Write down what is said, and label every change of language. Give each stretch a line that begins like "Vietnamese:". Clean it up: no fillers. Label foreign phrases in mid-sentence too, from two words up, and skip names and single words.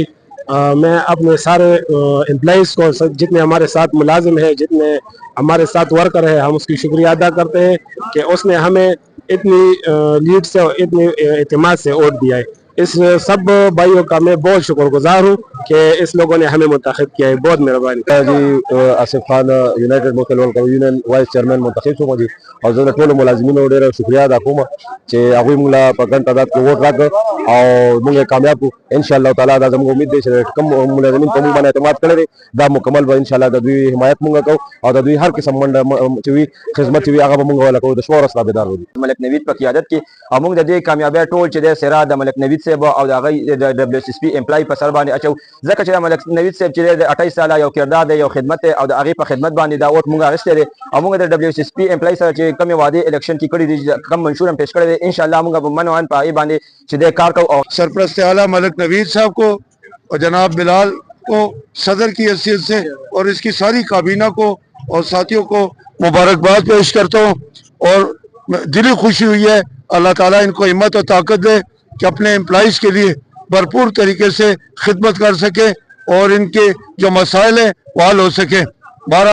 Urdu: میں اپنے سارے امپلائیز کو، جتنے ہمارے ساتھ ملازم ہیں، جتنے ہمارے ساتھ ورکر ہیں، ہم اس کی شکریہ ادا کرتے ہیں کہ اس نے ہمیں اتنی لیڈ سے، اتنی اعتماد سے ووٹ دیا ہے۔ اس سب بھائیوں کا میں بہت شکر گزار ہوں کہ اس لوگوں نے ہمیں منتخب کیا ہے، بہت مہربانی۔
Pashto: جی آصف خان یونائٹڈ مسلم ورکر یونین وائس چیئرمین منتخب شوم جی، اور زه ټول ملازمینو ډېر شکریہ ادا کوم چې هغوی موږ له په ګڼ تعداد کې ووټ راکړ او موږ یې کامیاب کړو۔ انشاءالله تعالی دا زموږ امید دی چې کوم ملازمین په موږ باندې اعتماد کړی دی دا مکمل به انشاءالله د دوی حمایت موږ کوو، او د دوی هر قسم منډه چې وي، خدمت چې وي، هغه به موږ ولا کوو، د شپه ورځ تابعدار وو۔ ملک نوید په قیادت کې او موږ د دې کامیابی ټول چې د سره د ملک نوید صاحب او د هغه د WSSP امپلای په سر باندې اچو، ځکه چې د ملک نوید صاحب چې د 28 ساله یو کردار دی، یو خدمت دی، او د هغې په خدمت باندې دا ووټ موږ اخیستی دی، او موږ د WSSP امپلای سره چې کومې وعدې الیکشن کې کړي دي، کوم منشور هم پیش کړی دی، انشاءالله موږ به من وان په هغې باندې چې دی کار کوو۔ او
Urdu: سرپرست اعلیٰ ملک نوید صاحب کو اور جناب بلال کو صدر کی حیثیت سے اور اس کی ساری کابینہ کو اور ساتھیوں کو مبارکباد پیش کرتا ہوں، اور دلی خوشی ہوئی ہے۔ اللہ تعالیٰ ان کو ہمت اور طاقت دے کہ اپنے امپلائیز کے لیے بھرپور طریقے سے خدمت کر سکے اور ان کے جو مسائل ہیں وہ حل ہو سکے۔